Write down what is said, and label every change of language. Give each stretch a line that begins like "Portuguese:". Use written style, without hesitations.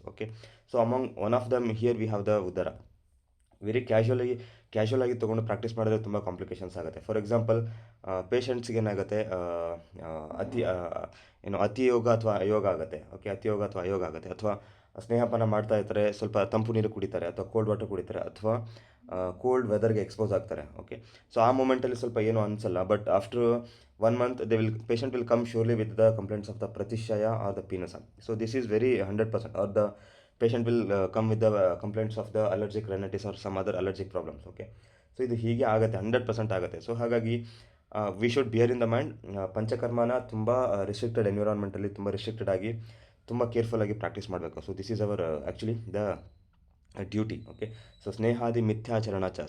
English: Okay, so among one of them here we have the udara.
Kannada: Very casual ಆಗಿ ತೊಗೊಂಡು practice ಮಾಡಿದ್ರೆ ತುಂಬ complications ಆಗುತ್ತೆ. ಫಾರ್ ಎಕ್ಸಾಂಪಲ್ ಪೇಷಂಟ್ಸ್ಗೆ ಏನಾಗುತ್ತೆ, ಅತಿ ಏನು ಅತಿಯೋಗ ಅಥವಾ ಅಯೋಗ ಆಗುತ್ತೆ. ಓಕೆ, ಅತಿಯೋಗ ಅಥವಾ ಅಯೋಗ ಆಗುತ್ತೆ, ಅಥವಾ ಸ್ನೇಹಪಾನ ಮಾಡ್ತಾ ಇರ್ತಾರೆ, ಸ್ವಲ್ಪ ತಂಪು ನೀರು ಕುಡಿತಾರೆ ಅಥವಾ ಕೋಲ್ಡ್ ವಾಟರ್ ಕುಡಿತಾರೆ, ಅಥವಾ ಕೋಲ್ಡ್ ವೆದರ್ಗೆ ಎಕ್ಸ್ಪೋಸ್ ಆಗ್ತಾರೆ.
English: okay, so
Kannada: ಆ ಮೂಮೆಂಟಲ್ಲಿ ಸ್ವಲ್ಪ ಏನು ಅನಿಸಲ್ಲ,
English: But after 1 month patient will come surely with the complaints of the ಪ್ರತಿಶಯ or the ಪೀನಸ. So this is very 100%, or the patient will come with the complaints of the allergic rhinitis or some other allergic problems.
Kannada: Okay, so ಇದು ಹೀಗೆ ಆಗುತ್ತೆ, 100% ಆಗುತ್ತೆ. So ಹಾಗಾಗಿ
English: we should bear in the mind,
Kannada: ಪಂಚಕರ್ಮನ ತುಂಬ restricted ಎನ್ವಿರಾನ್ಮೆಂಟಲ್ಲಿ ತುಂಬ restricted ಆಗಿ ತುಂಬ careful ಆಗಿ ಪ್ರಾಕ್ಟೀಸ್ ಮಾಡಬೇಕು.
English: So this is our actually the duty. Okay, so ಸ್ನೇಹಾದಿ ಮಿಥ್ಯಾಚರಣ ಚ.